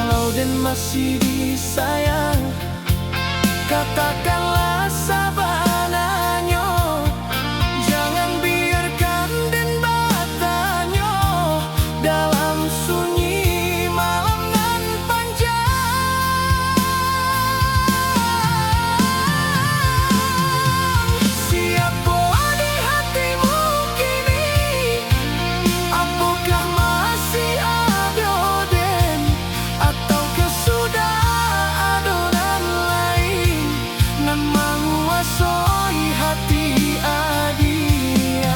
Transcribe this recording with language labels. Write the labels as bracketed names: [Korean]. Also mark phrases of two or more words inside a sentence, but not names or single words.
[Indonesian] dan masih disayang, katakanlah sabananyo. [Minangkabau] Jangan biarkan den batanyo dalam sunyi malam nan panjang. [Indonesian] Siapa di hatimu kini? Apakah masih ada den? Ataukah sudah adonan lain nan menguasai hati adia?